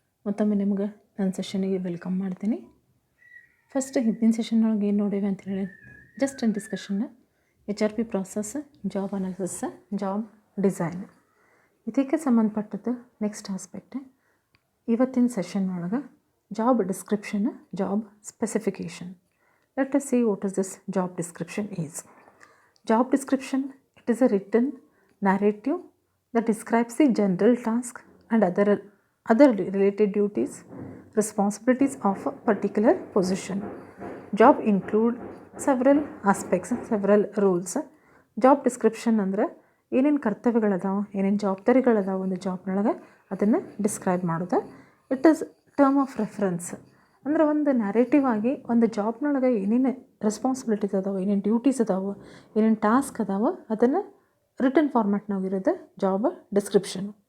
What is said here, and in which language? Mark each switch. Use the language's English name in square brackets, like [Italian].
[Kannada] ಮತ್ತೊಮ್ಮೆ ನಿಮ್ಗೆ ನನ್ನ ಸೆಷನಿಗೆ ವೆಲ್ಕಮ್ ಮಾಡ್ತೀನಿ. ಫಸ್ಟ್ ಹಿಂದಿನ ಸೆಷನ್ ಒಳಗೆ ಏನು ನೋಡೇವೆ ಅಂತ ಹೇಳಿ ಜಸ್ಟ್ ಒಂದು ಡಿಸ್ಕಷನ್ನ HRP process, job analysis, job design ಇದಕ್ಕೆ ಸಂಬಂಧಪಟ್ಟದ್ದು ನೆಕ್ಸ್ಟ್ ಆಸ್ಪೆಕ್ಟ್. ಇವತ್ತಿನ ಸೆಷನ್ ಒಳಗೆ job description, job specification. [English] Let us see what is this job description is. Job description, it is a written narrative that describes the general task and other related duties, responsibilities of a particular position. Job include several aspects, several roles. [Kannada] Job description ಅಂದರೆ ಏನೇನು ಕರ್ತವ್ಯಗಳದಾವ, ಏನೇನು ಜವಾಬ್ದಾರಿಗಳದಾವ ಒಂದು ಜಾಬ್ನೊಳಗೆ ಅದನ್ನು describe ಮಾಡೋದು. [English] It is term of reference. [Kannada] ಅಂದರೆ ಒಂದು narrative ಆಗಿ ಒಂದು ಜಾಬ್ನೊಳಗೆ ಏನೇನು ರೆಸ್ಪಾನ್ಸಿಬಿಲಿಟೀಸ್ ಅದಾವೆ, ಏನೇನು ಡ್ಯೂಟೀಸ್ ಅದಾವೆ, ಏನೇನು ಟಾಸ್ಕ್ ಅದಾವೆ ಅದನ್ನು ರಿಟರ್ನ್ ಫಾರ್ಮ್ಯಾಟ್ನಾಗಿರೋದು ಜಾಬ್ ಡಿಸ್ಕ್ರಿಪ್ಷನ್.